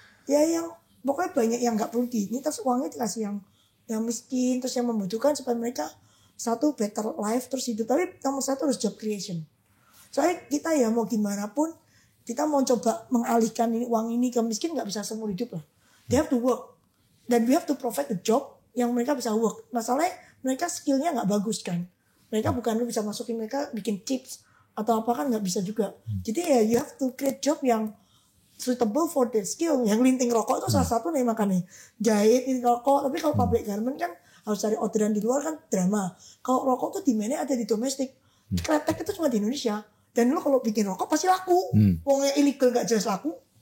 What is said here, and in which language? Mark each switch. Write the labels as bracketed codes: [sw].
[id] Ya yang pokoknya banyak yang nggak perlu ini, terus uangnya dikasih yang miskin, terus yang membutuhkan supaya mereka satu [en] better life [id] terus hidup. Tapi nomor satu harus job creation. Soalnya kita ya mau gimana pun kita mau coba mengalihkan uang ini ke miskin nggak bisa seumur hidup lah. [en] They have to work [id] dan [en] we have to provide a job [id] yang mereka bisa [en] work. [id] Masalahnya mereka skillnya nggak bagus kan. Mereka bukan lu bisa masukin mereka bikin chips atau apa kan nggak bisa juga. Jadi ya [en] you have to create job [id] yang [en] suitable for their skill. [id] Yang linting rokok itu salah satu nih makanya jahit linting rokok. Tapi kalau public garment kan harus cari orderan di luar kan drama. Kalau rokok tuh demandnya ada di domestik. Kretek itu cuma di Indonesia. Dan lu kalau bikin rokok pasti laku. Wongnya illegal gak jelas laku.